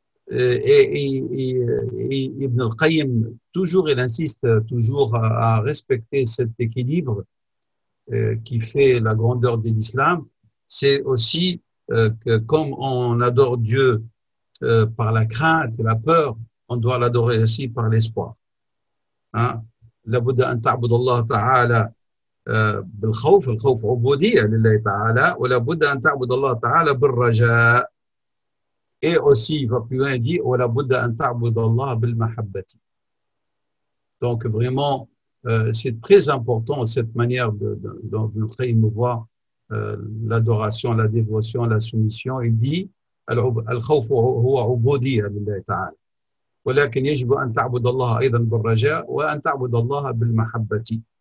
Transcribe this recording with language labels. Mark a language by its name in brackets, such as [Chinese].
[French] Et Ibn al-Qayyim, toujours, il insiste toujours à respecter cet équilibre qui fait la grandeur de l'islam. C'est aussi que comme on adore Dieu par la crainte et la peur, on doit l'adorer aussi par l'espoir. [Arabic] لابد أن تعبد الله تعالى بالخوف، الخوف عبودية لله تعالى، ولابد أن تعبد الله تعالى بالرجاء. [French] Et aussi, il va plus loin, il dit [Arabic] ولابد أن تعبد الله بالمحبة. [French] Donc vraiment, c'est très important cette manière dont notre me voit l'adoration, la dévotion, la soumission. Il dit [Arabic] الخوف هو عبودية لله تعالى ولكن يجب أن تعبد الله أيضا بالرجاء وأن تعبد الله بالمحبة.